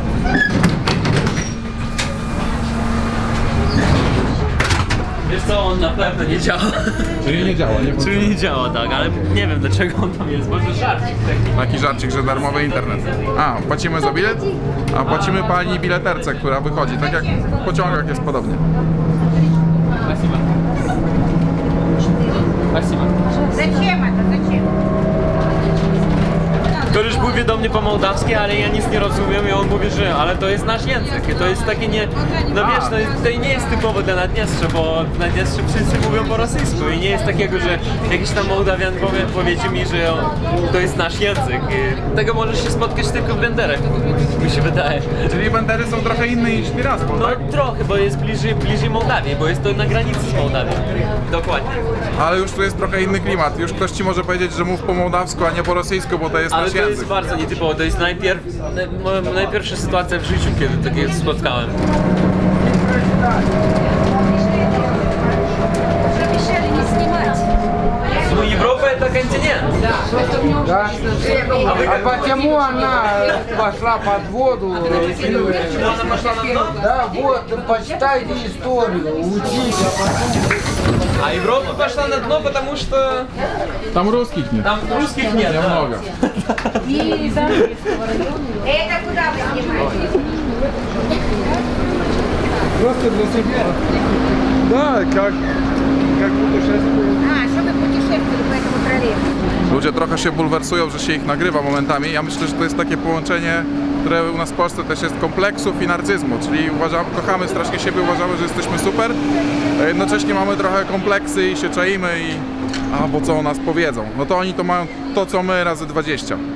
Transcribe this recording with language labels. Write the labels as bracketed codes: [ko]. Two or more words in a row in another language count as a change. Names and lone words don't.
[pl] Wiesz co, on na pewno nie działa. Czyli nie działa, nie? Czyli nie działa, tak, ale nie wiem dlaczego on tam jest. Może żarcik taki. Taki żarcik, że darmowy internet. A, płacimy za bilet, a płacimy pani bileterce, która wychodzi. Tak jak w pociągach jest podobnie. [ru] Спасибо. Спасибо. Зачем это? Зачем? [pl] Ktoś mówi do mnie po mołdawsku, ale ja nic nie rozumiem i on mówi, że ale to jest nasz język. To jest takie nie... No wiesz, to nie jest typowe dla Naddniestrza, bo w Naddniestrze wszyscy mówią po rosyjsku i nie jest takiego, że jakiś tam Mołdawian powiedzie mi, że to jest nasz język. I tego możesz się spotkać tylko w Benderach, mi się wydaje. Czyli Bendery są trochę inne niż Tiraspol, No tak? trochę, bo jest bliżej Mołdawii, bo jest to na granicy z Mołdawią. Dokładnie. Ale już tu jest trochę inny klimat. Już ktoś ci może powiedzieć, że mów po mołdawsku, a nie po rosyjsku, bo to jest Ale nasz to język. jest bardzo nietypowe, to jest najpierwsza sytuacja w życiu, kiedy takie spotkałem. [ru] Обещали не снимать. Ну, Европа это континент. Да? А почему она пошла под воду? Да, вот, почитайте историю, учите, а потом... А Европа пошла на дно, потому что [pl] Tam ruskich nie. [ru] там русских нет. Да. Много. Это куда вы снимаете? Просто для себя. Да, как путешествие. А, что вы путешествовали по этому троллейбусу? [pl] Ludzie trochę się bulwersują, że się ich nagrywa momentami. Ja myślę, że to jest takie połączenie, które u nas w Polsce też jest kompleksów i narcyzmu, czyli kochamy strasznie siebie, uważamy, że jesteśmy super, a jednocześnie mamy trochę kompleksy i się czaimy i a bo co o nas powiedzą. No to oni to mają to, co my razy 20.